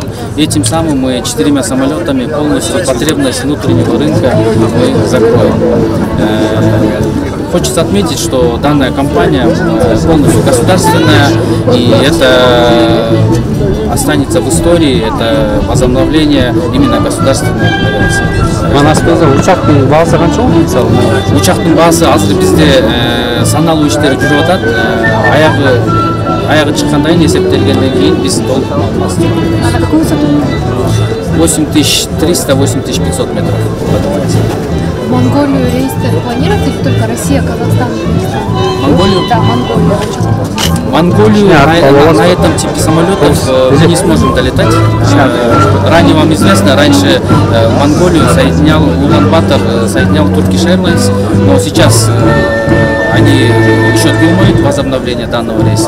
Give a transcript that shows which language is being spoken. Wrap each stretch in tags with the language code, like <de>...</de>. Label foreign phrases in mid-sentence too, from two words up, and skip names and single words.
<ru>И тем самым мы 4 самолетами полностью потребность внутреннего рынка мы закроем. Хочется отметить, что данная компания полностью государственная, и это останется в истории, это возобновление именно государственной авиации.</ru> <ky>Учактын баасы канча болду мисалы? Учактын баасы азыр бизде саналуу иштер жүрүп атат. Аягы чыккандан кийин эсептелгенден кийин биз толук маалымат беребиз.</ky> <ru>8300-8500 метров. Монголию рейстер планируется или только Россия, Казахстан, Узбекистан? Монголию? Да, Монголию. Монголию на этом типе самолетов мы не сможем долетать. Ранее вам известно, раньше Монголию соединял Улан-Батор, соединял Turkish Airlines, но сейчас они еще думают возобновление данного рейса.</ru>